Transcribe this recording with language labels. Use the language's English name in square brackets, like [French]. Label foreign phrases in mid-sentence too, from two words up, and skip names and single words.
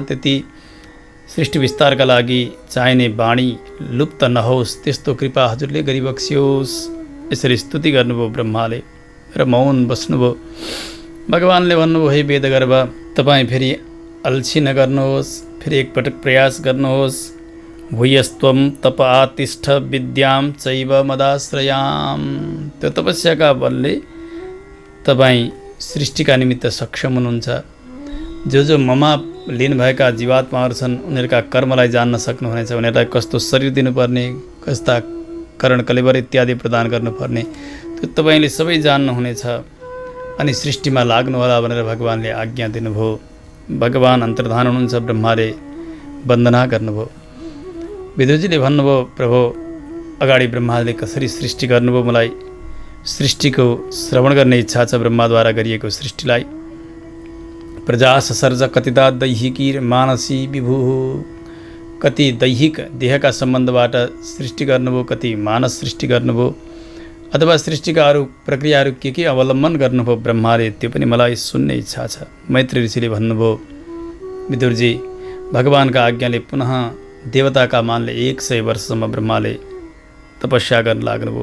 [Nepali] त्यति सृष्टि विस्तारका लागि चाहिने बाणी लुप्त नहोस् त्यस्तो कृपा हजुरले गरिबक्सियोस्। यसरी स्तुति गर्नुभयो ब्रह्माले र मौन बस्नुभयो। भगवानले भन्नुभयो, हे वेदगर्भ, तपाईँ फेरि अल्छी नगर्नुहोस्, फेरि एकपटक प्रयास गर्नुहोस्। [Sanskrit] भूयस्त्वं तप आतिष्ठ विद्यां चैव मदाश्रयाम। [Nepali] त्यो तपस्याका बलले तपाईँ सृष्टिका निमित्त सक्षम हुनुहुन्छ। जो ममा लिनुभएका जीवात्माहरू छन् उनीहरूका कर्मलाई जान्न सक्नुहुनेछ। उनीहरूलाई कस्तो शरीर दिनुपर्ने, कस्ता करण कलेवर इत्यादि प्रदान गर्नुपर्ने त्यो तपाईँले सबै जान्नुहुनेछ। अनि सृष्टिमा लाग्नुहोला भनेर भगवानले आज्ञा दिनुभयो। भगवान अन्तर्धान हुनुहुन्छ। ब्रह्माले वन्दना गर्नुभयो। विदुरजीले भन्नुभयो, प्रभु अगाडि ब्रह्माले कसरी सृष्टि गर्नुभयो, मलाई सृष्टिको श्रवण गर्ने इच्छा छ। ब्रह्माद्वारा गरिएको सृष्टिलाई [Sanskrit] प्रजा ससर्ज कतिदा दैहिकी मानसी विभु। [Nepali] कति दैहिक देहका सम्बन्धबाट सृष्टि गर्नुभयो, कति मानस सृष्टि गर्नुभयो, अथवा सृष्टिका अरू प्रक्रियाहरू के अवलम्बन गर्नुभयो ब्रह्माले, त्यो पनि मलाई सुन्ने इच्छा छ। मैत्री ऋषिले भन्नुभयो, विदुरजी भगवानका आज्ञाले पुनः देवताका मानले 100 वर्षसम्म ब्रह्माले तपस्या गर्न लाग्नुभयो।